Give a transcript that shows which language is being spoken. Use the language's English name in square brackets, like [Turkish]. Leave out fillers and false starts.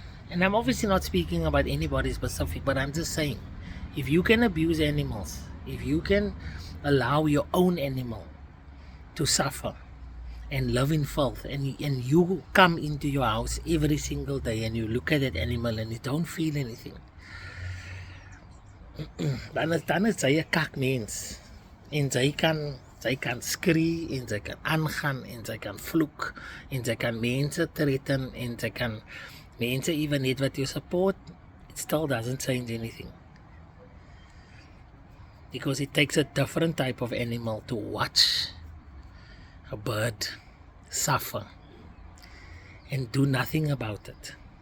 [English] And I'm obviously not speaking about anybody specific, but I'm just saying, if you can abuse animals, if you can allow your own animal to suffer and live in filth, and you come into your house every single day and you look at that animal and you don't feel anything, [Afrikaans] dan is jy 'n kakmens. En sy kan skree, en sy kan aangaan, en sy kan vloek, en sy kan mense threaten, en sy kan mense even net wat [English] you support. It still doesn't change anything. Because it takes a different type of animal to watch a bird suffer and do nothing about it.